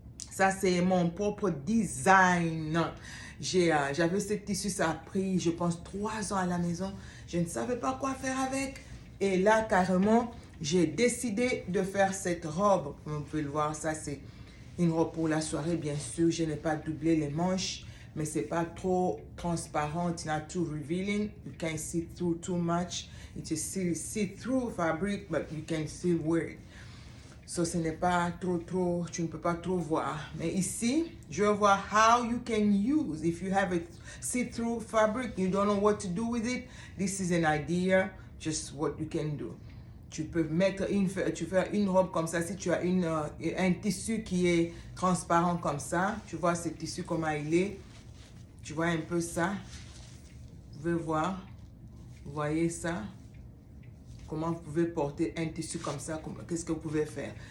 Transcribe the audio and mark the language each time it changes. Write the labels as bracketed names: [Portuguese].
[French] Ça, c'est mon propre design. J'avais ce tissu, ça a pris, je pense, 3 ans à la maison. Je ne savais pas quoi faire avec. Et là, carrément, j'ai décidé de faire cette robe. Vous pouvez le voir, ça, c'est une robe pour la soirée, bien sûr. Je n'ai pas doublé les manches, mais c'est pas trop transparent. [English] It's not too revealing. You can't see through too much. It's a see-through fabric, but you can still wear it. [French] So, ce n'est pas trop, tu ne peux pas trop voir. Mais ici, je veux voir [English] how you can use. If you have a see-through fabric, you don't know what to do with it, this is an idea, just what you can do. [French] Tu peux tu fais une robe comme ça. Si tu as un tissu qui est transparent comme ça, tu vois ce tissu comment il est. Tu vois un peu ça. Vous pouvez voir. Vous voyez ça. Comment vous pouvez porter un tissu comme ça, qu'est-ce que vous pouvez faire.